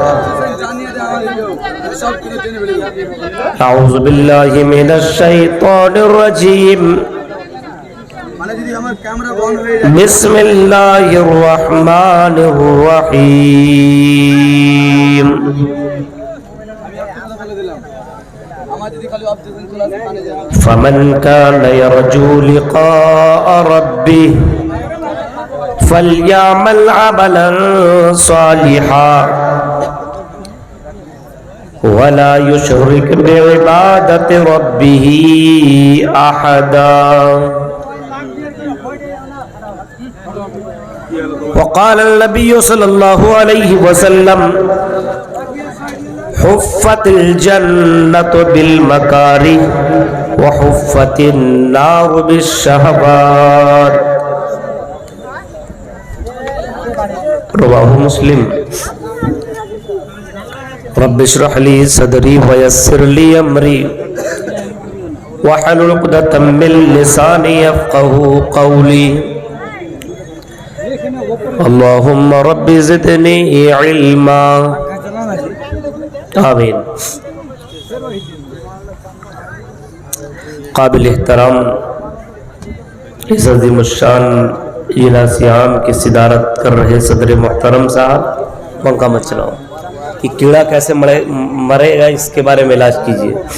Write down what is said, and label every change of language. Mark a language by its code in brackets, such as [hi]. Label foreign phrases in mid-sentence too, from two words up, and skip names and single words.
[ar] أعوذ بالله من الشيطان الرجيم. بسم الله الرحمن الرحيم. فمن كان يرجو لقاء ربه فليعمل عملا صالحا ولا يشرك بعبادة ربه أحدا. وقال النبي صلى الله عليه وسلم حفت الجنة بالمكاره وحفت النار بالشهوات. رواه مسلم. رب اشرح لي صدري ويسر لي أمري واحلل عقدة من لساني يفقهوا قولي. اللهم رب زدني علما. आमीन। [ur] قابل احترام عزتِ مشان اجلاسِ عام کی صدارت کر رہے صدر محترم صاحب، پنکھا مت چلاؤ کہ کیڑا کیسے مرے گا اس کے بارے میں علاج کیجیے.